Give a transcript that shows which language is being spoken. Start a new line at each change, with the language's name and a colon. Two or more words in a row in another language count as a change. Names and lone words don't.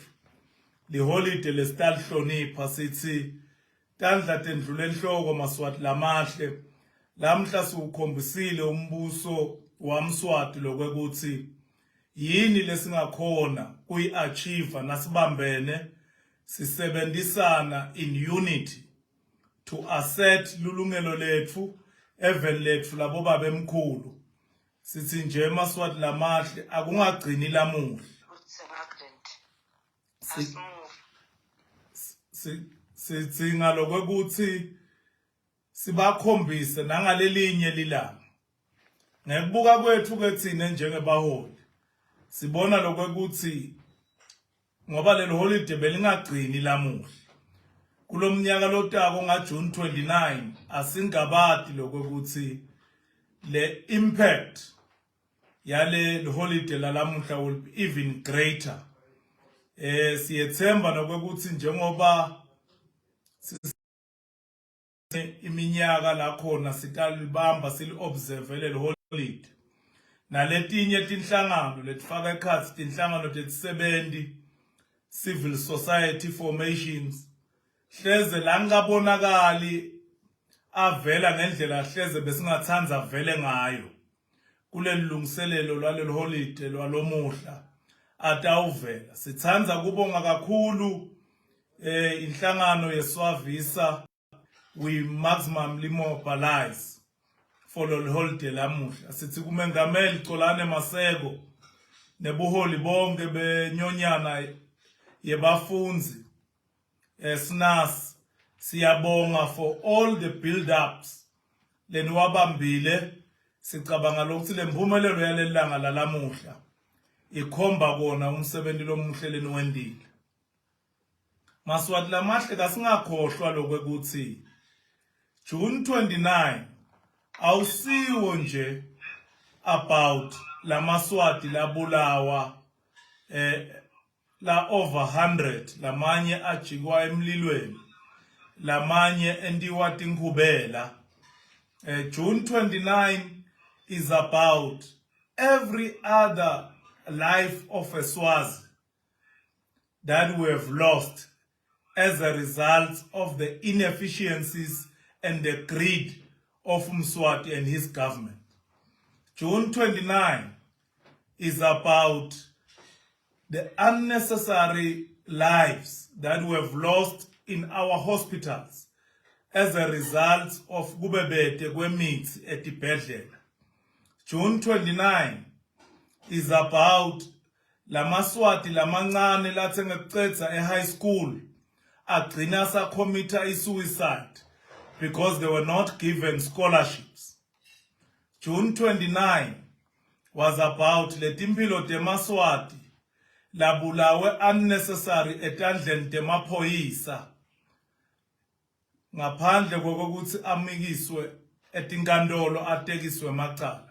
Swati: Liholiday lesitalihlonipha sithi tandla tendlule enhloko maswati lamahle. Lamhla siukhombisile umbuso wamswati lokuthi yini lesingakhona kuyiachieve nasibambene sisebenzisana
English: in unity to assert
Swati: lulungelo letfu even letfu labo babemkhulu sithi nje emaswati lamahle akungagcini lamuhle
English: It's an accident.
Swati: sidzinga lokuthi sibakhombise nangalelinye lilanga ngekubuka kwethu kethine njengebaholi sibona lokuthi ngoba lelo holiday belingagcini lamuhle kulomnyaka lotako ngaJune 29 asingabadi lokuthi le impact yale holiday lalamuhla
English: will be even greater
Swati: siyethemba nokuthi njengoba iminyaka la khona sikalibamba silobserve lelo holiday naletinye tinhlangano letifaka ekhatsi tinhlangano tetisebenzi
English: civil society formations
Swati: hleze la ngabonakali avela ngendlela hleze besingathanza vele ngayo kulelungiselelo lwalelo holiday lwalomuhla atawuvela sithanza kubonga kakhulu inhlangano yeswavisa we
English: maximally mobilize for the holiday
Swati: lamuhla sithi kumengameli
English: Xolani Maseko
Swati: nebuholi bonke benyonyana yebafundzi SNAS siyabonga
English: for all the build ups
Swati: leniwabambile sicabanga lokuthi lempumelelo yalelanga lalamuhla ikhomba kona umsebenzi lomuhle leniwendile maswati lamahle kasingakhohlwa lokuthi June 29 awusiwo nje about lamaswati labulawa
English: la over 100
Swati: lamanye ajikwa emlilweni lamanye endiwa tinkhubela
English: June 29 is about every other life of a Swazi that we have lost as a result of the inefficiencies and the greed of Mswati and his government. June 29 is about the unnecessary lives that we have lost in our hospitals as a result of
Swati: kubebete kwemithi etibhedlela.
English: June 29 is about
Swati: lamaswati lamancane lathenga kucedza
English: high school
Swati: agcina sacommita
English: suicide because they were not given scholarships. June 29 was about
Swati: letimpilo temaswati labulawe unnecessary etandleni temaphoyisa ngaphandle kokuthi amikiswe etinkantolo atekiswe macala.